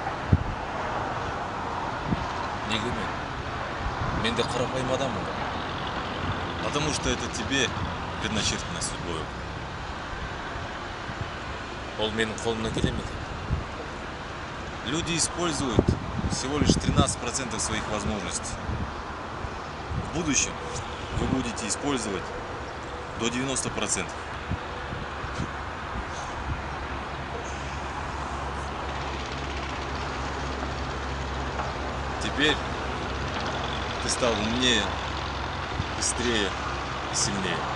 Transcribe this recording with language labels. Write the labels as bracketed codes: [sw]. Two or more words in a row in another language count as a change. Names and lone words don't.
[kk] Неге мен де қарапайым адаммын ғой. [ru] Потому что это тебе предначертано судьбой. [kk] Ол менің қолымнан келе ме екен? [ru] Люди используют всего лишь 13% своих возможностей. В будущем вы будете использовать до 90%. Теперь ты стал умнее, быстрее и сильнее.